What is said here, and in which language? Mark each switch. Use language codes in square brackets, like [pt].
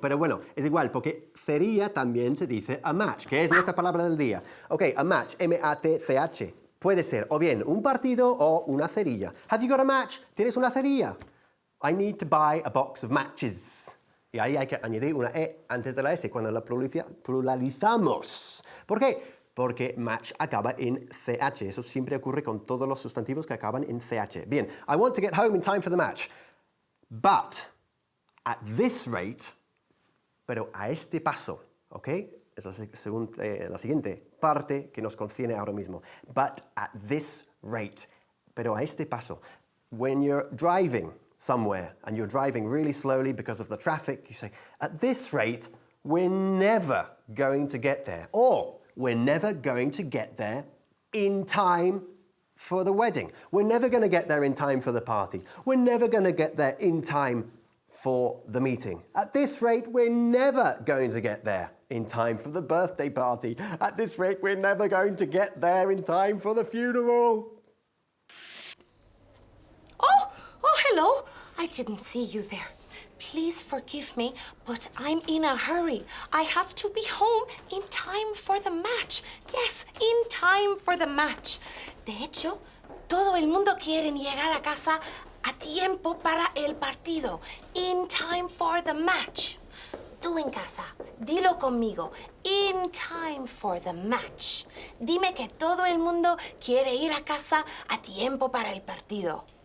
[es] Pero bueno, es igual, porque cerilla también se dice a match, que es nuestra palabra del día. Ok, a match, M-A-T-C-H. Puede ser o bien un partido o una cerilla. [en] Have you got a match? [es] ¿Tienes una cerilla? [en] I need to buy a box of matches. [es] Y ahí hay que añadir una E antes de la S cuando la pluralizamos. ¿Por qué? Porque match acaba en CH. Eso siempre ocurre con todos los sustantivos que acaban en CH. Bien, [en] I want to get home in time for the match. But, at this rate, [es] pero a este paso, ¿ok? Es la siguiente parte que nos concierne ahora mismo. [en] But at this rate, [es] pero a este paso. [en] When you're driving somewhere and you're driving really slowly because of the traffic, you say, at this rate, we're never going to get there. Or, we're never going to get there in time for the wedding. We're never going to get there in time for the party. We're never going to get there in time for the meeting. At this rate, we're never going to get there in time for the birthday party. At this rate, we're never going to get there in time for the funeral. Oh, hello. I didn't see you there. Please forgive me, but I'm in a hurry. I have to be home in time for the match. Yes, in time for the match. [es] De hecho, todo el mundo quiere llegar a casa a tiempo para el partido. [en] In time for the match. [es] Tú en casa, dilo conmigo. [en] In time for the match. [es] Dime que todo el mundo quiere ir a casa a tiempo para el partido.